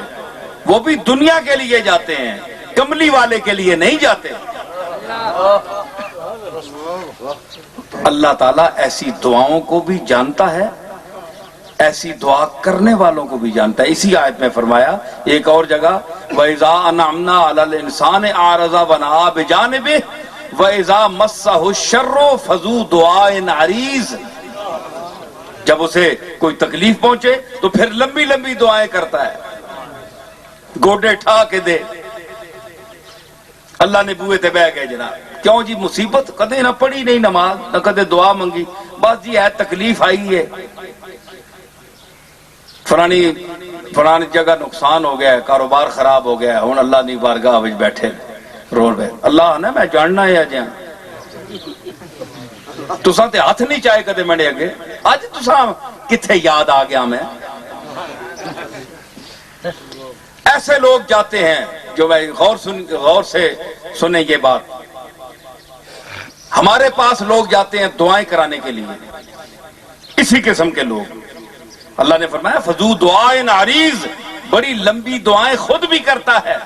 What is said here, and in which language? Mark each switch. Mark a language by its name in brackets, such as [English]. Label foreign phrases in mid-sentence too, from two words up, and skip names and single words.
[Urdu] وہ بھی دنیا کے لیے جاتے ہیں، کملی والے کے لیے نہیں جاتے۔ اللہ تعالیٰ ایسی دعاؤں کو بھی جانتا ہے، ایسی دعا کرنے والوں کو بھی جانتا ہے۔ اسی آیت میں فرمایا ایک اور جگہ، [Arabic] وَإِذَا أَنْعَمْنَا عَلَى الْإِنسَانِ أَعْرَضَ وَنَأَىٰ بِجَانِبِهِ وَإِذَا مَسَّهُ الشَّرُّ فَذُو دُعَاءٍ عَرِيضٍ۔ [Urdu] جب اسے کوئی تکلیف پہنچے تو پھر لمبی لمبی دعائیں کرتا ہے، [Punjabi] گوڈے ٹھا کے دے۔ اللہ نے بوئے تے بہ گئے جناب، کیوں جی مصیبت کدے نہ پڑھی نہیں نماز، نہ کدے دعا منگی، بس جی ہے تکلیف آئی ہے، فلانی جگہ نقصان ہو گیا ہے، کاروبار خراب ہو گیا ہے، ہن اللہ نے بارگاہ وچ بیٹھے رول پہ، اللہ نے میں جاننا ہے اجے تساں تے ہاتھ نہیں چاہے کدے میرے اگے، اج تساں کتھے یاد آ گیا میں۔ [Urdu] ایسے لوگ جاتے ہیں جو میں غور سے سنیں یہ بات، ہمارے پاس لوگ جاتے ہیں دعائیں کرانے کے لیے، اسی قسم کے لوگ۔ اللہ نے فرمایا [Arabic] فذو دعائن عریض، [Urdu] بڑی لمبی دعائیں خود بھی کرتا ہے۔